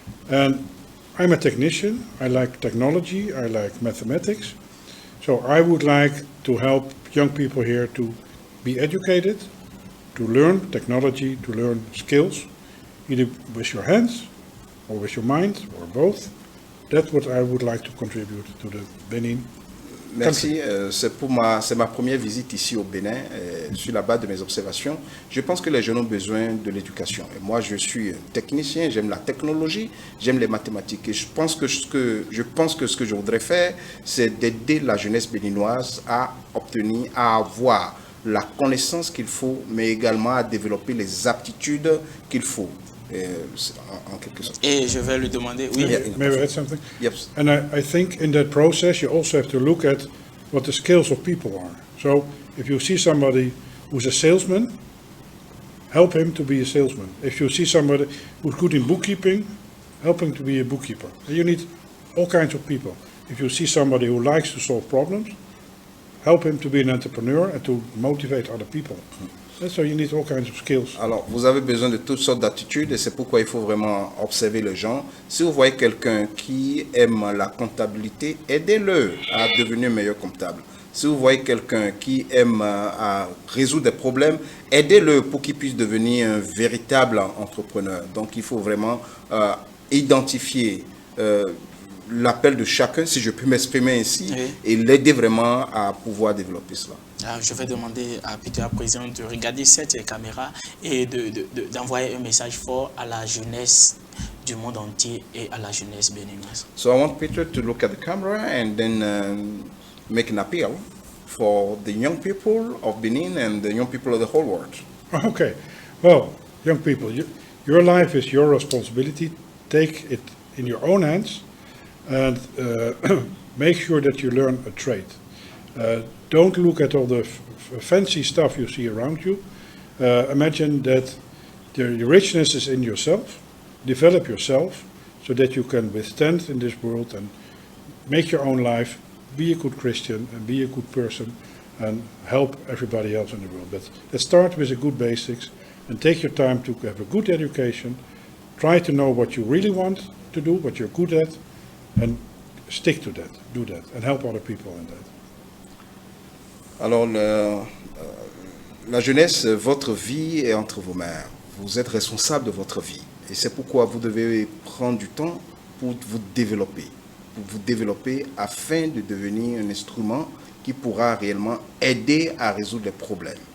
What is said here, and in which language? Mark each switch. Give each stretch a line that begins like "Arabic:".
English: And I'm a technician, I like technology, I like mathematics, so I would like to help young people here to be educated, to learn technology, to learn skills, either with your hands or with your mind or both. That's what I would like to contribute to the Benin.
French: Merci, c'est ma première visite ici au Bénin, sur la base de mes observations. Je pense que les jeunes ont besoin de l'éducation. Et moi, je suis un technicien, j'aime la technologie, j'aime les mathématiques. Et je pense que ce que je voudrais faire, c'est d'aider la jeunesse béninoise à avoir la connaissance qu'il faut, mais également à développer les aptitudes qu'il faut. En quelque sorte. Et je vais lui demander, oui.
English: May I add something? Yes. And I think in that process you also have to look at what the skills of people are. So if you see somebody who's a salesman, help him to be a salesman. If you see somebody who's good in bookkeeping, help him to be a bookkeeper. And you need all kinds of people. If you see somebody who likes to solve problems, help him to be an entrepreneur and to motivate other people. So you need all kinds of skills.
French: Alors, vous avez besoin de toutes sortes d'attitudes et c'est pourquoi il faut vraiment observer les gens. Si vous voyez quelqu'un qui aime la comptabilité, aidez-le à devenir meilleur comptable. Si vous voyez quelqu'un qui aime à résoudre des problèmes, aidez-le pour qu'il puisse devenir un véritable entrepreneur. Donc, il faut vraiment identifier l'appel de chacun, si je puis m'exprimer ainsi, oui, et l'aider vraiment à pouvoir développer cela. Je vais demander à Peter, président, de regarder cette caméra et d'envoyer un message fort à la jeunesse du monde entier et à la jeunesse béninoise.
English: So I want Peter to look at the camera and then make an appeal for the young people of Benin and the young people of the whole world. Okay. Well, young people, your life is your responsibility. Take it in your own hands and make sure that you learn a trade. Don't look at all the fancy stuff you see around you. Imagine that the richness is in yourself. Develop yourself so that you can withstand in this world and make your own life, be a good Christian and be a good person and help everybody else in the world. But let's start with the good basics and take your time to have a good education. Try to know what you really want to do, what you're good at, and stick to that, do that, and help other people in that.
French: Alors, la jeunesse, votre vie est entre vos mains. Vous êtes responsable de votre vie. Et c'est pourquoi vous devez prendre du temps pour vous développer afin de devenir un instrument qui pourra réellement aider à résoudre les problèmes.